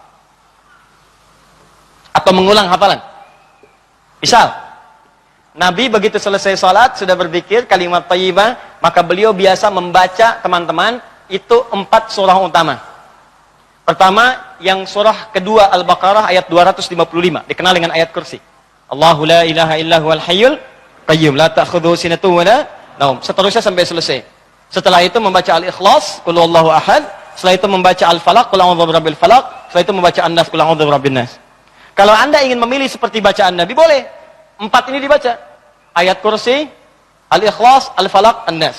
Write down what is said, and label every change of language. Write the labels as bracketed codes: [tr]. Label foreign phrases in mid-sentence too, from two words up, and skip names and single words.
[id] Atau mengulang hafalan. Misal, Nabi begitu selesai sholat, sudah berzikir, kalimat thayyibah, maka beliau biasa membaca, teman-teman, itu 4 surah utama. Pertama, yang surah kedua Al-Baqarah ayat 255, dikenal dengan ayat kursi. [ar] الله لا إله إلا هو الحي القيوم، لا تأخذه سنة ولا نوم. [id] Seterusnya sampai selesai. Setelah itu membaca Al-Ikhlas, [ar] قل هو الله أحد. [id] Setelah itu membaca Al-Falaq, [ar] قل أعوذ برب الفلق. [id] Setelah itu membaca An-Nas, [ar] قل أعوذ برب الناس. [id] Kalau anda ingin memilih seperti bacaan Nabi, boleh. 4 ini dibaca. Ayat kursi, Al-Ikhlas, Al-Falaq, An-Nas.